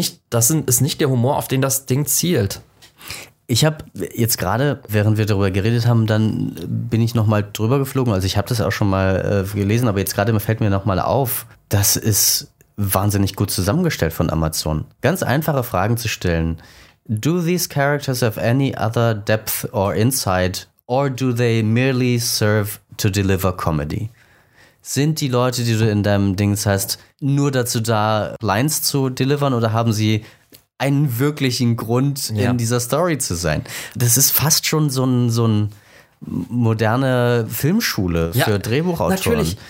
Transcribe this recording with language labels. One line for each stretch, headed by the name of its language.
German: Das ist nicht der Humor, auf den das Ding zielt. Ich habe jetzt gerade, während wir darüber geredet haben, dann bin ich nochmal drüber geflogen. Also ich habe das auch schon mal gelesen, aber jetzt gerade fällt mir nochmal auf, das ist wahnsinnig gut zusammengestellt von Amazon. Ganz einfache Fragen zu stellen.
English: Do these characters have any other depth or insight? Or do they merely serve to deliver comedy?
German: Sind die Leute, die du in deinem Dings hast, nur dazu da, Lines zu delivern, oder haben sie einen wirklichen Grund, in dieser Story zu sein? Das ist fast schon so ein moderne Filmschule für Drehbuchautoren. Natürlich.